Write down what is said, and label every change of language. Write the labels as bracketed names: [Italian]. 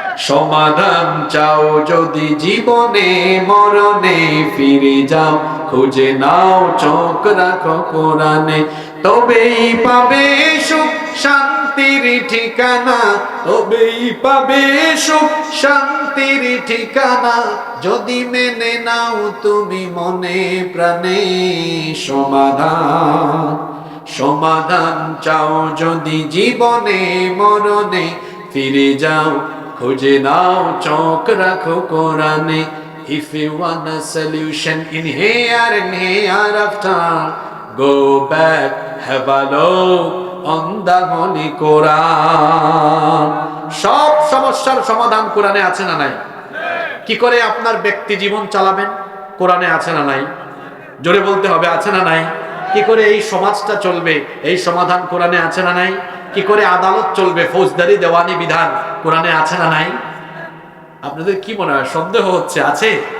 [Bangla] সমাধান চাও যদি জীবনে মরণে, ফিরে যাও খুঁজে নাও চোখ রাখো কোরআনে, তবেই পাবে সুখ শান্তির ঠিকানা, তবেই পাবে সুখ শান্তির ঠিকানা, যদি মেনে নাও তুমি মনে প্রাণে সমাধান। সমাধান চাও যদি জীবনে মরণে, ফিরে যাও খুঁজে নাও চোখ রাখো কোরআনে। [English] If you want a solution in here and hereafter, go back, have a look on the Holy Quran. [Bangla] সব সমস্যার সমাধান কোরআনে আছে না নাই? কি করে আপনার ব্যক্তি জীবন চালাবেন? কোরআনে আছে না নাই? জোরে বলতে হবে, আছে না নাই? কি করে এই সমাজটা চলবে? এই সমাধান কোরআনে আছে না নাই? কি করে আদালত চলবে? ফৌজদারি দেওয়ানি বিধান কোরআনে আছে না নাই? আপনাদের কি মনে হয়, সন্দেহ হচ্ছে? আছে?